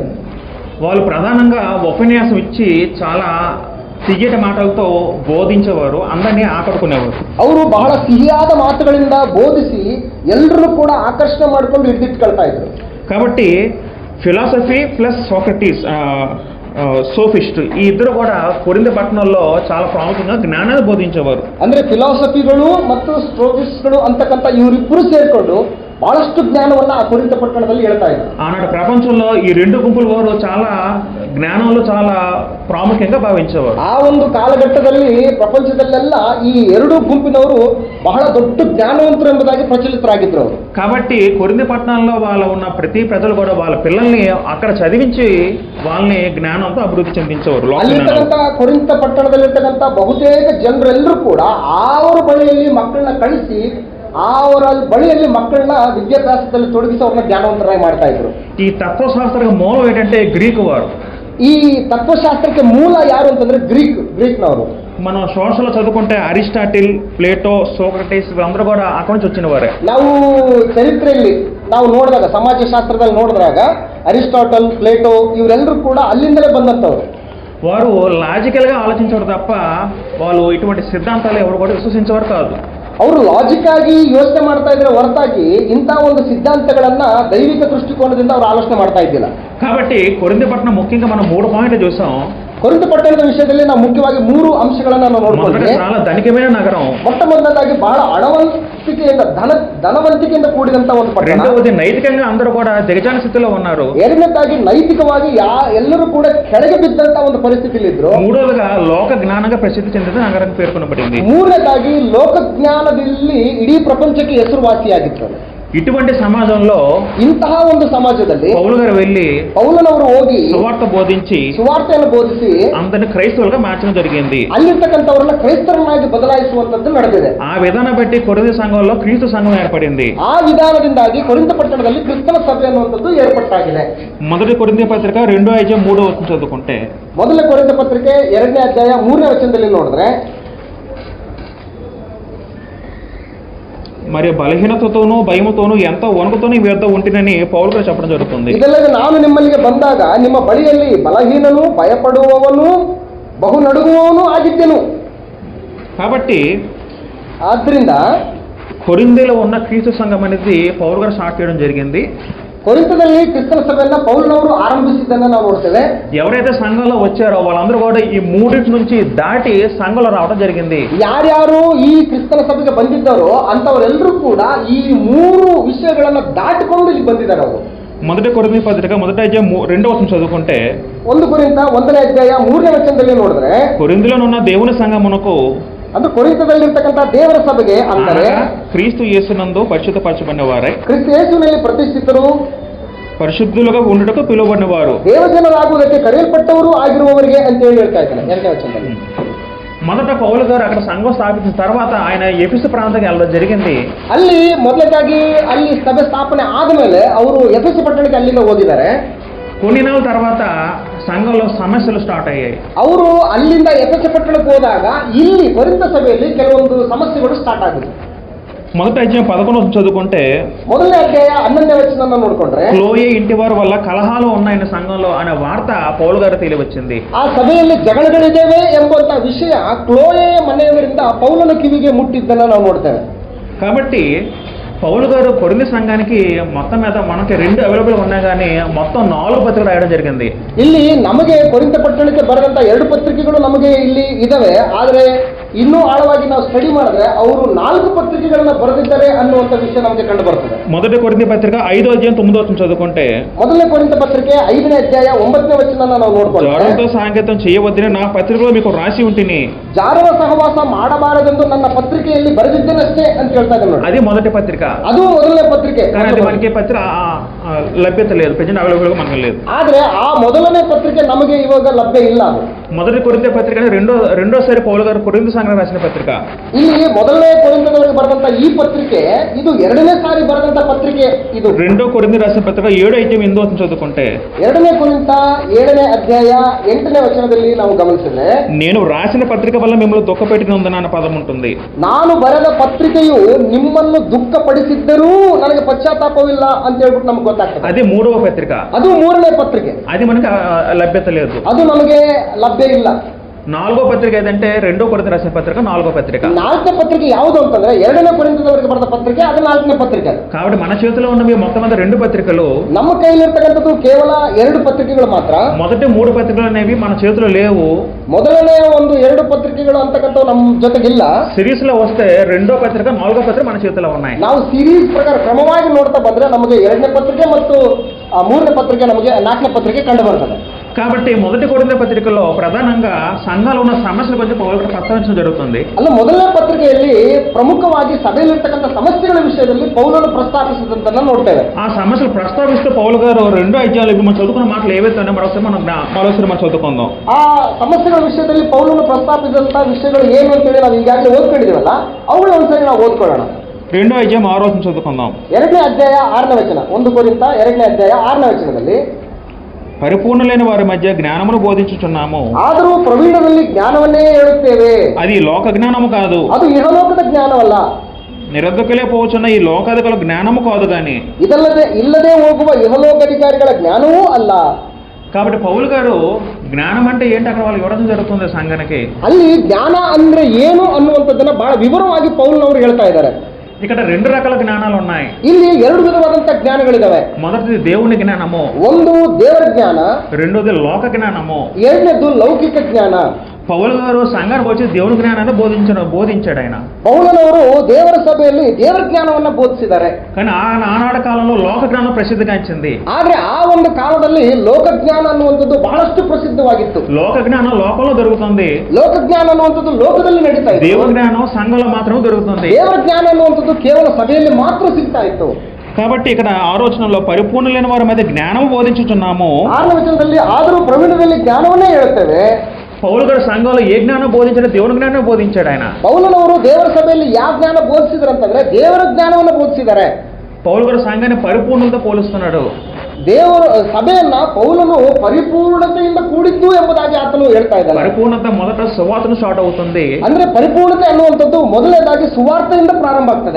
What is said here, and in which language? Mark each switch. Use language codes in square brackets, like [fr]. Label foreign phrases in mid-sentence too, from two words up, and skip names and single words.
[te] వాళ్ళు ప్రధానంగా ఉపన్యాసం ఇచ్చి చాలా తియ్యటి మాటలతో బోధించేవారు, అందరినీ ఆకట్టుకునేవారు. [kn] ಅವರು ಬಹಳ ಸಿಹಿಯಾದ ಮಾತುಗಳಿಂದ ಬೋಧಿಸಿ ಎಲ್ಲರೂ ಕೂಡ ಆಕರ್ಷಣೆ ಮಾಡಿಕೊಂಡು ಹಿಡಿದಿಟ್ಕೊಳ್ತಾ ಇದ್ರು. [te] కాబట్టి [en] philosophy plus [te] సోక్రటీస్, సోఫిస్ట్, ఈ ఇద్దరు కూడా కొరింథీ పట్టణంలో చాలా ప్రాముఖ్యంగా జ్ఞానాన్ని బోధించేవారు. [kn] ಅಂದ್ರೆ ಫಿಲಾಸಫಿಗಳು ಮತ್ತು ಸೋಫಿಸ್ಟ್ಗಳು ಅಂತಕ್ಕಂಥ ಇವರಿಬ್ಬರು ಸೇರ್ಕೊಂಡು ಬಹಳಷ್ಟು ಜ್ಞಾನವನ್ನ ಆ ಕೊರಿಂಥ ಪಟ್ಟಣದಲ್ಲಿ ಹೇಳ್ತಾ ಇದ್ರು. [te] ఆనాడు ప్రపంచంలో ఈ రెండు గుంపుల వారు చాలా జ్ఞానంలో చాలా ప్రాముఖ్యంగా భావించేవారు. [kn] ಆ ಒಂದು ಕಾಲಘಟ್ಟದಲ್ಲಿ ಪ್ರಪಂಚದಲ್ಲೆಲ್ಲ ಈ ಎರಡು ಗುಂಪಿನವರು ಬಹಳ ದೊಡ್ಡ ಜ್ಞಾನವಂತರು ಎಂಬುದಾಗಿ ಪ್ರಚಲಿತರಾಗಿದ್ರು. [te] కాబట్టి కొరింథీ పట్టణంలో వాళ్ళ ఉన్న ప్రతి ప్రజలు కూడా వాళ్ళ పిల్లల్ని అక్కడ చదివించి వాళ్ళని జ్ఞానంతో అభివృద్ధి చెందించేవారు. [kn] ಅಲ್ಲಿರ್ತಕ್ಕಂಥ ಕೊರಿಂಥ ಪಟ್ಟಣದಲ್ಲಿರ್ತಕ್ಕಂಥ ಬಹುತೇಕ ಜನರೆಲ್ಲರೂ ಕೂಡ ಅವರ ಬಳಿಯಲ್ಲಿ ಮಕ್ಕಳನ್ನ ಕಳಿಸಿ ಅವರ ಬಳಿಯಲ್ಲಿ ಮಕ್ಕಳನ್ನ ವಿದ್ಯಾಭ್ಯಾಸದಲ್ಲಿ ತೊಡಗಿಸಿ ಅವ್ರನ್ನ ಜ್ಞಾನವಂತರಾಗಿ ಮಾಡ್ತಾ ಇದ್ರು. [te] ఈ తత్వశాస్త్ర మూలం ఏంటంటే గ్రీకు వారు. [kn] ಈ ತತ್ವಶಾಸ್ತ್ರಕ್ಕೆ ಮೂಲ ಯಾರು ಅಂತಂದ್ರೆ ಗ್ರೀಕ್ನವರು. [te] మనం సోషల్లో చదువుకుంటే అరిస్టాటిల్, ప్లేటో, సోక్రటీస్ వీళ్ళందరూ కూడా అక్కడి నుంచి వచ్చిన వారే. [kn] ನಾವು ಚರಿತ್ರೆಯಲ್ಲಿ ನಾವು ನೋಡಿದಾಗ, ಸಮಾಜಶಾಸ್ತ್ರದಲ್ಲಿ ನೋಡಿದಾಗ ಅರಿಸ್ಟಾಟಲ್, ಪ್ಲೇಟೋ ಇವರೆಲ್ಲರೂ ಕೂಡ ಅಲ್ಲಿಂದಲೇ ಬಂದಂತವ್ರು. [te] వారు లాజికల్గా ఆలోచించేవారు తప్ప వాళ్ళు ఇటువంటి సిద్ధాంతాలు ఎవరు కూడా విశ్వసించేవారు కాదు. [kn] ಅವರು ಲಾಜಿಕ್ ಆಗಿ ಯೋಚನೆ ಮಾಡ್ತಾ ಇದ್ರೆ ಹೊರತಾಗಿ ಇಂಥ ಒಂದು ಸಿದ್ಧಾಂತಗಳನ್ನ ದೈವಿಕ ದೃಷ್ಟಿಕೋನದಿಂದ ಅವರು ಆಲೋಚನೆ ಮಾಡ್ತಾ ಇದ್ದಿಲ್ಲ. [te] కాబట్టి కొరింథీ పట్టణం ముఖ్యంగా మనం 3 పాయింట్లు చూసాం. [kn] ಕೊರಿಂಥ ಪಟ್ಟಣದ ವಿಷಯದಲ್ಲಿ ನಾವು ಮುಖ್ಯವಾಗಿ 3 ಅಂಶಗಳನ್ನ ನಾವು ನೋಡ್ಕೊಂಡ್ರೆ, [te] చాలా ధనికమైన నగరం. [kn] ಮೊಟ್ಟ ಮೊದಲನೇದಾಗಿ ಬಹಳ ಹಣವಂತಿಕೆಯಿಂದ ಧನವಂತಿಕೆಯಿಂದ ಕೂಡಿದಂತ ಒಂದು ಪಟ್ಟಣ. [te] రెండవది నైతికంగా అందరూ కూడా దిగజారిన స్థితిలో ఉన్నారు. [kn] ಎರಡನೇದಾಗಿ ನೈತಿಕವಾಗಿ ಎಲ್ಲರೂ ಕೂಡ ಕೆಳಗೆ ಬಿದ್ದಂತ ಒಂದು ಪರಿಸ್ಥಿತಿಯಲ್ಲಿ ಇದ್ರು. [te] మూడవదిగా లోక జ్ఞానంగా ప్రసిద్ధి చెందిన నగరం పేర్కొనబడింది. [kn] ಮೂರನೇದಾಗಿ ಲೋಕ ಜ್ಞಾನದಲ್ಲಿ ಇಡೀ ಪ್ರಪಂಚಕ್ಕೆ ಹೆಸರುವಾಸಿಯಾಗಿತ್ತು. [te] ఇటువంటి సమాజంలో, [kn] ಇಂತಹ ಒಂದು ಸಮಾಜದಲ್ಲಿ [te] పౌలు గారు వెళ్ళి [kn] ಪೌಲನವರು ಹೋಗಿ [te] సువార్త బోధించి [kn] ಸುವಾರ್ತೆಯನ್ನು ಬೋಧಿಸಿ [te] అందరిని క్రైస్తవులుగా మార్చడం జరిగింది. [kn] ಅಲ್ಲಿರ್ತಕ್ಕಂಥವ್ರನ್ನ ಕ್ರೈಸ್ತರನ್ನಾಗಿ ಬದಲಾಯಿಸುವಂತದ್ದು ನಡೆದಿದೆ. [te] ఆ విధానం బట్టి కొరింథీ సంఘంలో క్రీస్తు సంఘం ఏర్పడింది. [kn] ಆ ವಿಧಾನದಿಂದಾಗಿ ಕೊರಿಂಥ ಪಟ್ಟಣದಲ್ಲಿ ಕ್ರಿಸ್ತನ ಸಭೆ ಅನ್ನುವಂಥದ್ದು ಏರ್ಪಟ್ಟಾಗಿದೆ. [te] మొదటి కొరింథీ పత్రిక 2:3 చదువుకుంటే, [kn] ಮೊದಲ ಕೊರಿಂಥ ಪತ್ರಿಕೆ 2ನೇ ಅಧ್ಯಾಯ 3ನೇ ವಚನದಲ್ಲಿ ನೋಡಿದ್ರೆ, [te] మరి బలహీనతతోనూ భయముతోనూ ఎంతో వణుకుతోనూ మీ వద్ద ఉంటినని పౌలు గారు చెప్పడం జరుగుతుంది. [kn] ಇದಲ್ಲದೆ ನಾನು ನಿಮ್ಮಲ್ಲಿಗೆ ಬಂದಾಗ ನಿಮ್ಮ ಬಳಿಯಲ್ಲಿ ಬಲಹೀನನು, ಭಯಪಡುವವನು, ಬಹು ನಡುಗುವವನು ಆಗಿದ್ದೆನು. [te] కాబట్టి [kn] ಆದ್ರಿಂದ [te] కొరింథీలో ఉన్న క్రీస్తు సంఘం అనేది పౌలు గారు స్టార్ట్ చేయడం జరిగింది. [kn] ಕೊರಿಂಥದಲ್ಲಿ ಕ್ರಿಸ್ತನ ಸಭೆಯನ್ನ ಪೌಲನವರು ಆರಂಭಿಸಿದ್ದನ್ನ ನಾವು ನೋಡ್ತೇವೆ. [te] ఎవరైతే సంఘంలో వచ్చారో వాళ్ళందరూ కూడా ఈ మూడింటి నుంచి దాటి సంఘంలో రావడం జరిగింది. [kn] ಯಾರ್ಯಾರು ಈ ಕ್ರಿಸ್ತನ ಸಭೆಗೆ ಬಂದಿದ್ದಾರೋ ಅಂತವರೆಲ್ಲರೂ ಕೂಡ ಈ 3 ವಿಷಯಗಳನ್ನ ದಾಟಿಕೊಂಡು ಇಲ್ಲಿ ಬಂದಿದ್ದಾರೆ. ಅವರು [te] మొదటి కొరింథీ పత్రిక 1:2 చదువుకుంటే, [kn] 1 ಕೊರಿಂಥ 1ನೇ ಅಧ್ಯಾಯ 3ನೇ ವಚನದಲ್ಲಿ ನೋಡಿದ್ರೆ, [te] కొరింథీలోనున్న దేవుని సంఘమునకు, [kn] ಅದು ಕೊರಿಂಥದಲ್ಲಿರ್ತಕ್ಕಂಥ ದೇವರ ಸಭೆಗೆ ಅಂದರೆ [te] క్రీస్తు యేసునందు పరిశుద్ధపరచబడిన వారే, [kn] ಕ್ರಿಸ್ತ ಯೇಸುವಿನಲ್ಲಿ ಪ್ರತಿಷ್ಠಿತರು, [te] పరిశుద్ధులుగా ఉండుటకు పిలువబడిన వారు, [kn] ದೇವಜನರಾಗುವುದಕ್ಕೆ ಕರೆಯಲ್ಪಟ್ಟವರು ಆಗಿರುವವರಿಗೆ ಅಂತ ಹೇಳಿ ಹೇಳ್ತಾ ಇದ್ದಾನೆ 2ನೇ ವಚನದಲ್ಲಿ. [te] మొదట పౌలు గారు అక్కడ సంఘం స్థాపించిన తర్వాత ఆయన ఎఫెసు ప్రాంతానికి వెళ్ళడం జరిగింది. [kn] ಅಲ್ಲಿ ಮೊದಲನೇದಾಗಿ ಅಲ್ಲಿ ಸಭೆ ಸ್ಥಾಪನೆ ಆದಮೇಲೆ ಅವರು ಎಫೆಸು ಪಟ್ಟಣಕ್ಕೆ ಅಲ್ಲಿಂದ ಹೋಗಿದ್ದಾರೆ. [te] కొన్ని నెలల తర్వాత సంఘంలో సమస్యలు స్టార్ట్ అయ్యాయి. [kn] ಅವರು ಅಲ್ಲಿಂದ ಎಫೆಸು ಪಟ್ಟಣಕ್ಕೆ ಹೋದಾಗ ಇಲ್ಲಿ ಕೊರಿಂಥ ಸಭೆಯಲ್ಲಿ ಕೆಲವೊಂದು ಸಮಸ್ಯೆಗಳು ಸ್ಟಾರ್ಟ್ ಆಗಿದೆ. [te] మొదటి అధ్యాయం 11 చదువుకుంటే [kn] ಮೊದಲನೇ ಅಧ್ಯಾಯ 11ನೇ ವಚನ ನೋಡ್ಕೊಂಡ್ರೆ [te] క్లోయే ఇంటి వారి వల్ల కలహాలు ఉన్నాయని సంఘంలో అనే వార్త పౌలు గారు తెలియవచ్చింది. [kn] ಆ ಸಭೆಯಲ್ಲಿ ಜಗಳಗಳಿದ್ದೇವೆ ಎಂಬಂತ ವಿಷಯ ಕ್ಲೋಯೆಯ ಮನೆಯವರಿಂದ ಪೌಲನ ಕಿವಿಗೆ ಮುಟ್ಟಿದ್ದನ್ನ ನಾವು ನೋಡ್ತೇವೆ. [te] కాబట్టి పౌలు గారు కొరింథీ సంఘానికి మొత్తం మీద మనకి 2 అవైలబుల్ ఉన్నాయి, కానీ మొత్తం 4 పత్రికలు రాయడం జరిగింది. [kn] ಇಲ್ಲಿ ನಮಗೆ ಕೊರಿಂಥ ಪಟ್ಟಣಕ್ಕೆ ಬರೆದಂತ 2 ಪತ್ರಿಕೆಗಳು ನಮಗೆ ಇಲ್ಲಿ ಇದಾವೆ. ಆದರೆ ಇನ್ನೂ ಆಳವಾಗಿ ನಾವು ಸ್ಟಡಿ ಮಾಡಿದ್ರೆ ಅವರು 4 ಪತ್ರಿಕೆಗಳನ್ನ ಬರೆದಿದ್ದಾರೆ ಅನ್ನುವಂಥ ವಿಷಯ ನಮಗೆ ಕಂಡು ಬರ್ತದೆ. [te] మొదటి కొరింథీ పత్రిక 5వ అధ్యాయం 9వ వచనం చదువుకుంటే [kn] ಮೊದಲನೇ ಕೊರಿಂಥ ಪತ್ರಿಕೆ 5ನೇ ಅಧ್ಯಾಯ 9ನೇ ವಚನ ನಾವು ನೋಡ್ಕೊಂಡ್ರೆ [te] జారులతో సాంకేతం చేయవద్దని నా పత్రికలో మీకు రాసి ఉంటిని. [kn] ಜಾರರ ಸಹವಾಸ ಮಾಡಬಾರದೆಂದು ನನ್ನ ಪತ್ರಿಕೆಯಲ್ಲಿ ಬರೆದಿದ್ದೇನಷ್ಟೇ ಅಂತ ಹೇಳ್ತಾ ಇದ್ದಾರೆ ನೋಡಿ. [te] అది మొదటి పత్రిక, [kn] ಅದು ಮೊದಲನೇ ಪತ್ರಿಕೆ. [te] కానీ అది మనకి పత్రిక లభ్యత లేదు, [en] present available [te] మనకు లేదు. [kn] ಆದ್ರೆ ಆ ಮೊದಲನೇ ಪತ್ರಿಕೆ ನಮಗೆ ಇವಾಗ ಲಭ್ಯ ಇಲ್ಲ. ಅದು [te] మొదటి కొరింథీ పత్రిక రెండోసారి పౌలు గారు కొరింథీ సంఘానికి రాసిన పత్రిక. [kn] ಇಲ್ಲಿ ಮೊದಲನೇ ಕೊರಿಂಥದವರಿಗೆ ಬರೆದಂತ ಈ ಪತ್ರಿಕೆ ಇದು 2ನೇ ಸಾರಿ ಬರೆದಂತ ಪತ್ರಿಕೆ. ಇದು [te] రెండో కొరింథీ రాసిన పత్రిక 7వ అధ్యాయం 8వ వచనం చదువుకుంటే [kn] 2ನೇ ಕೊರಿಂಥ 7ನೇ ಅಧ್ಯಾಯ 8ನೇ ವಚನದಲ್ಲಿ ನಾವು ಗಮನಿಸಿದ್ರೆ [te] నేను రాసిన పత్రిక వల్ల మిమ్మల్ని దుఃఖపెట్టినందున అన్న పదం ఉంటుంది. [kn] ನಾನು ಬರೆದ ಪತ್ರಿಕೆಯು ನಿಮ್ಮನ್ನು ದುಃಖಪಡಿಸಿದ್ದರೂ ನನಗೆ ಪಶ್ಚಾತ್ತಾಪವಿಲ್ಲ ಅಂತ ಹೇಳ್ಬಿಟ್ಟು ನಮ್ಗೆ ಗೊತ್ತಾಗ್ತದೆ. [te] అది 3వ పత్రిక, [kn] ಅದು 3ನೇ ಪತ್ರಿಕೆ. [te] అది మనకి లభ్యత లేదు, [kn] ಅದು ನಮಗೆ ಲಭ್ಯ ಇಲ್ಲ. [te] 4వ పత్రిక ఏదంటే 2వ కొరింథీ రాసిన పత్రిక 4వ పత్రిక. [kn] 4ನೇ ಪತ್ರಿಕೆ ಯಾವುದು ಅಂತಂದ್ರೆ 2ನೇ ಕೊರಿಂಥದವರಿಗೆ ಬರೆದ ಪತ್ರಿಕೆ, ಅದು 4ನೇ ಪತ್ರಿಕೆ. [te] కాబట్టి మన చేతిలో ఉన్న మొత్తం మీద 2 పత్రికలు, [kn] ನಮ್ಮ ಕೈಲಿರ್ತಕ್ಕಂಥದ್ದು ಕೇವಲ 2 ಪತ್ರಿಕೆಗಳು ಮಾತ್ರ. [te] మొదటి 3 పత్రికలు అనేవి మన చేతిలో లేవు. [kn] ಮೊದಲನೇ 2 ಪತ್ರಿಕೆಗಳು ಅಂತಕ್ಕಂಥವು ನಮ್ಮ ಜೊತೆಗಿಲ್ಲ. [te] సిరీస్ లో వస్తే 2వ పత్రిక 4వ పత్రిక మన చేతిలో ఉన్నాయి. [kn] ನಾವು ಸೀರೀಸ್ ಪ್ರಕಾರ ಕ್ರಮವಾಗಿ ನೋಡ್ತಾ ಬಂದ್ರೆ ನಮಗೆ 2ನೇ ಪತ್ರಿಕೆ ಮತ್ತು 3ನೇ ಪತ್ರಿಕೆ, ನಮಗೆ 4ನೇ ಪತ್ರಿಕೆ ಕಂಡು ಬರ್ತದೆ. [te] కాబట్టి మొదటి కొరింథీ పత్రికలో ప్రధానంగా సంఘాలు ఉన్న సమస్యల గురించి పౌలు ప్రస్తావించడం జరుగుతుంది. [kn] ಅಲ್ಲ, ಮೊದಲನೇ ಪತ್ರಿಕೆಯಲ್ಲಿ ಪ್ರಮುಖವಾಗಿ ಸಭೆಯಲ್ಲಿರ್ತಕ್ಕಂಥ ಸಮಸ್ಯೆಗಳ ವಿಷಯದಲ್ಲಿ ಪೌಲನು ಪ್ರಸ್ತಾಪಿಸಿದಂತನ್ನ ನೋಡ್ತೇವೆ. [te] ఆ సమస్యలు ప్రస్తావిస్తూ పౌలు గారు 2వ అధ్యాయంలో ఇప్పుడు మనం చదువుకున్న మాటలు ఏవైతే ఉన్నాయో మరోసారి మనం చదువుకుందాం. [kn] ಆ ಸಮಸ್ಯೆಗಳ ವಿಷಯದಲ್ಲಿ ಪೌಲನು ಪ್ರಸ್ತಾಪಿಸಿದಂತಹ ವಿಷಯಗಳು ಏನು ಅಂತೇಳಿ ನಾವು ಈಗಾಗಲೇ ಓದ್ಕೊಂಡಿದ್ದೀವಲ್ಲ, ಅವುಗಳ ಒಂದ್ಸರಿ ನಾವು ಓದ್ಕೊಳ್ಳೋಣ. [te] 2వ అధ్యాయం 6వ వచనం చదువుకుందాం. [kn] 2ನೇ ಅಧ್ಯಾಯ 6ನೇ ವಚನ. 1 ಕೊರಿಂಥ 2ನೇ ಅಧ್ಯಾಯ 6ನೇ ವಚನದಲ್ಲಿ [te] పరిపూర్ణులైన వారి మధ్య జ్ఞానమును బోధించుచున్నాము, [kn] ಆದರೂ ಪ್ರವೀಣರಲ್ಲಿ ಜ್ಞಾನವನ್ನೇ ಹೇಳುತ್ತೇವೆ. [te] అది లోక జ్ఞానము కాదు, [kn] ಅದು ಇಹಲೋಕದ ಜ್ಞಾನವಲ್ಲ. [te] నిరర్ధకులే పోచున్న ఈ లోకాధికారుల జ్ఞానము కాదు గాని [kn] ಇಲ್ಲದೆ ಹೋಗುವ ಇಹಲೋಕಾಧಿಕಾರಿಗಳ ಜ್ಞಾನವೂ ಅಲ್ಲ. [te] కాబట్టి పౌలు గారు జ్ఞానం అంటే ఏంటి అక్కడ వాళ్ళు వివరించడం జరుగుతుంది సంఘానికి. [kn] ಅಲ್ಲಿ ಜ್ಞಾನ ಅಂದ್ರೆ ಏನು ಅನ್ನುವಂಥದ್ದನ್ನ ಬಹಳ ವಿವರವಾಗಿ ಪೌಲನವರು ಹೇಳ್ತಾ ಇದ್ದಾರೆ. [te] ఇక్కడ 2 రకాల జ్ఞానాలు ఉన్నాయి. [kn] ಇಲ್ಲಿ 2 ವಿಧವಾದಂತಹ ಜ್ಞಾನಗಳಿದಾವೆ. [te] మొదటిది దేవుని జ్ఞానము, [kn] ಒಂದು ದೇವರ ಜ್ಞಾನ, [te] రెండోది లోక జ్ఞానము, [kn] ಎರಡನೇದು ಲೌಕಿಕ ಜ್ಞಾನ. [te] పౌలు గారు సంఘానికి వచ్చి దేవుని జ్ఞానాన్ని బోధించాడు ఆయన. [kn] ಪೌಲನವರು ದೇವರ ಸಭೆಯಲ್ಲಿ ದೇವರ ಜ್ಞಾನವನ್ನ ಬೋಧಿಸಿದ್ದಾರೆ. [te] కానీ ఆనాడు కాలంలో లోక జ్ఞానం ప్రసిద్ధిగాంచింది. [kn] ಆದ್ರೆ ಆ ಒಂದು ಕಾಲದಲ್ಲಿ ಲೋಕ ಜ್ಞಾನ ಅನ್ನುವಂಥದ್ದು ಬಹಳಷ್ಟು ಪ್ರಸಿದ್ಧವಾಗಿತ್ತು. [te] లోక జ్ఞానం లోకంలో దొరుకుతుంది, [kn] ಲೋಕ ಜ್ಞಾನ ಅನ್ನುವಂಥದ್ದು ಲೋಕದಲ್ಲಿ ನಡೀತಾ ಇತ್ತು. [te] దేవ జ్ఞానం సంఘంలో మాత్రమే దొరుకుతుంది. [kn] ದೇವರ ಜ್ಞಾನ ಅನ್ನುವಂಥದ್ದು ಕೇವಲ ಸಭೆಯಲ್ಲಿ ಮಾತ್ರ ಸಿಗ್ತಾ ಇತ್ತು. [te] కాబట్టి ఇక్కడ ఆలోచనలో పరిపూర్ణులైన వారి మధ్య జ్ఞానం బోధించుచున్నాము. [kn] 6ನೇ ವಚನದಲ್ಲಿ ಆದರೂ ಪ್ರವೀಣದಲ್ಲಿ ಜ್ಞಾನವನ್ನೇ ಹೇಳುತ್ತೇವೆ. [te] పౌలు గారు సంఘంలో ఏ జ్ఞానం బోధించాడు? దేవుని జ్ఞానం బోధించాడు ఆయన. [kn] ಪೌಲನವರು ದೇವರ ಸಭೆಯಲ್ಲಿ ಯಾವ ಜ್ಞಾನ ಬೋಧಿಸಿದ್ರು ಅಂತಂದ್ರೆ ದೇವರ ಜ್ಞಾನವನ್ನು ಬೋಧಿಸಿದ್ದಾರೆ. [te] పౌలు గారు సంఘాన్ని పరిపూర్ణతో పోలుస్తున్నాడు. [kn] ದೇವರ ಸಭೆಯನ್ನ ಪೌಲನು ಪರಿಪೂರ್ಣತೆಯಿಂದ ಕೂಡಿದ್ದು ಎಂಬುದಾಗಿ ಆತನು ಹೇಳ್ತಾ ಇದ್ದಾನೆ. [te] పరిపూర్ణత మొదట సువార్తను స్టార్ట్ అవుతుంది. [kn] ಅಂದ್ರೆ ಪರಿಪೂರ್ಣತೆ ಅನ್ನುವಂಥದ್ದು ಮೊದಲನೇದಾಗಿ ಸುವಾರ್ತೆಯಿಂದ ಪ್ರಾರಂಭ ಆಗ್ತದೆ.